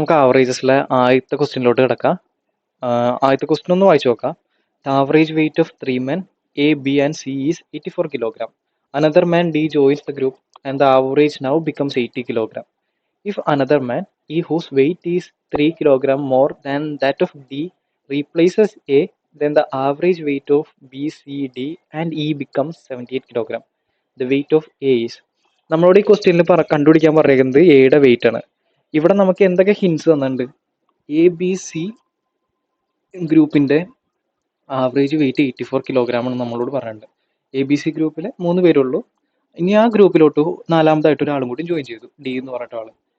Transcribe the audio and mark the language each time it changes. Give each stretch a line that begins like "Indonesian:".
Malayalam: നമുക്ക് ആവറേജസിലെ ആദ്യത്തെ ക്വസ്റ്റ്യനിലോട്ട് കിടക്കാം. ആദ്യത്തെ ക്വസ്റ്റ്യൻ ഒന്ന് വായിച്ചു നോക്കാം.
English: The average weight of 3 men A, B and C is 84 kilogram. Another man D joins the group and the average now becomes 80 kilogram. If another man E whose weight is 3 kilogram more than that of D replaces A, then the average weight of B, C, D and E becomes 78 kilogram. The weight of A is.
Malayalam: നമ്മളോട് ഈ ക്വസ്റ്റ്യനിൽ കണ്ടുപിടിക്കാൻ പറയുന്നത് എയുടെ wait ആണ്. ഇവിടെ നമുക്ക് എന്തൊക്കെ ഹിൻസ് തന്നിട്ടുണ്ട്? എ ബി സി ഗ്രൂപ്പിന്റെ ആവറേജ് വെയിറ്റ് 84 കിലോഗ്രാം ആണ് നമ്മളോട് പറയുന്നുണ്ട്. എ ബി സി ഗ്രൂപ്പിൽ 3 പേരുള്ളൂ. ഇനി ആ ഗ്രൂപ്പിലോട്ട് നാലാമതായിട്ട് ഒരാളും കൂടി ജോയിൻ ചെയ്തു, ഡി എന്ന് പറഞ്ഞിട്ട് ആള്.